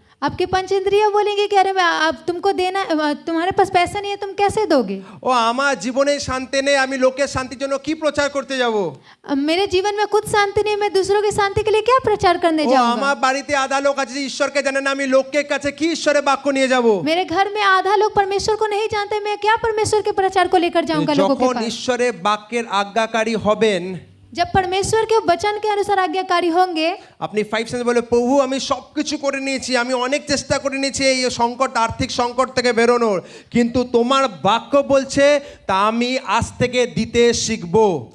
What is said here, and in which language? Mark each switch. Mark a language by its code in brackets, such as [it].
[hi] आपके पंच इंद्रिय बोलेंगे कि अरे अब तुमको देना, तुम्हारे पास पैसा नहीं है, तुम कैसे दोगे? [bn] ও আমার জীবনে শান্তি নেই, আমি লোকের শান্তির জন্য কি প্রচার করতে যাব? [hi] मेरे जीवन में खुद शांति नहीं, मैं दूसरों की शांति के लिए क्या प्रचार करने [bn] ও [hi] जाऊंगा? [bn] আমার বাড়িতে আধা লোক আছে যে ঈশ্বরকে জানে না, আমি লোকের কাছে কি ঈশ্বরের বাক্য নিয়ে যাব? [hi] मेरे घर में आधा लोग परमेश्वर को नहीं जानते, मैं क्या परमेश्वर के प्रचार को लेकर जाऊंगा लोगों के [bn] যখন [hi] पास? [bn] ঈশ্বরের বাক্যের আজ্ঞাকারী হবেন, [hi] जब परमेश्वर के वचन के अनुसार आज्ञाकारी होंगे, [bn] আপনি 5 সেন্স বলে প্রভু আমি সব কিছু করে নিয়েছি, আমি অনেক চেষ্টা করে নিয়েছি এই সংকট, আর্থিক সংকট থেকে বেরোনোর, কিন্তু তোমার বাক্য বলছে তা আমি আজ থেকে দিতে শিখবো।